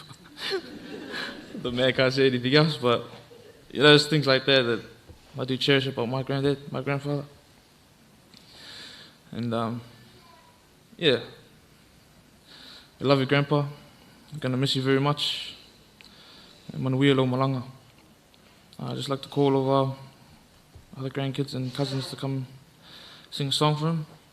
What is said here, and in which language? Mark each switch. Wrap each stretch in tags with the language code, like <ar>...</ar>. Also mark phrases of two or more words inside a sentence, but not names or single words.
<en>The man can't say anything else, but you know, there's things like that that I do cherish about my granddad, my grandfather. And yeah, I love you, Grandpa. I'm going to miss you very much.</en> <sm>Manuia lo malanga.</sm> <en>I'd just like to call all of our other grandkids and cousins to come sing a song for him.</en>